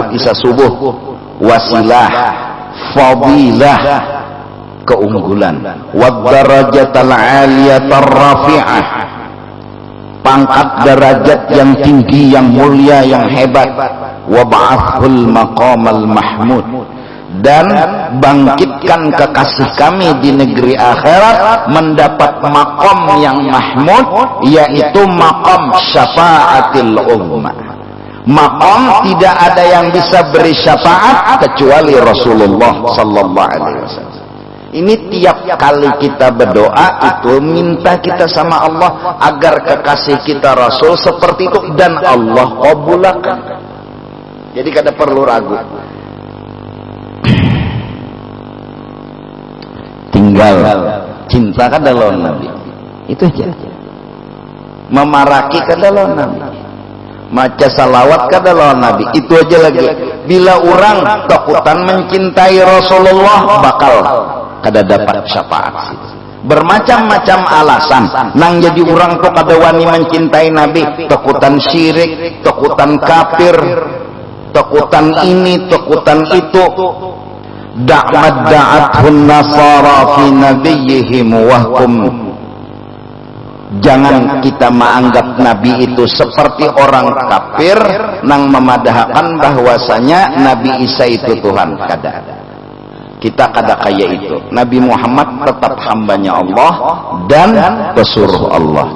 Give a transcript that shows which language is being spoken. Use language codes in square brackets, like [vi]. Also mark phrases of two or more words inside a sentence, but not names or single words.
[id] isya, subuh, wasilah, fadilah, keunggulan, [ar] والدرجة العالية الرفيعة, [id] pangkat derajat yang tinggi, yang mulia, yang hebat, [ar] وابعثه المقام المحمود, [id] dan bangkitkan kekasih kami di negeri akhirat mendapat makom yang mahmud, yaitu makom [ar] الشفاعة العظمى. [id] Makom tidak ada yang bisa beri syafaat kecuali Rasulullah [ar] صلى الله عليه وسلم. [id] Ini tiap kali kita berdoa itu minta kita sama Allah agar kekasih kita Rasul seperti itu, dan Allah qabulakan. [bjn] Jadi kada perlu ragu. Tinggal cinta kada lawan Nabi, itu aja. Memaraki kada lawan Nabi, maca salawat kada lawan Nabi, itu aja lagi. Bila orang takutan mencintai Rasulullah, bakal kada dapat syafaat. Bermacam-macam alasan nang jadi orang tuh kada wani mencintai Nabi, takutan syirik, takutan kafir, takutan ini, takutan itu. [ar] ادعته النصارى في نبيهم واحكم. [id] Jangan kita menganggap Nabi itu seperti orang kafir nang memadahkan bahwasanya Nabi Isa itu Tuhan. [bjn] Kada. Kita kada kaya itu. [id] Nabi Muhammad tetap hambanya Allah dan pesuruh Allah.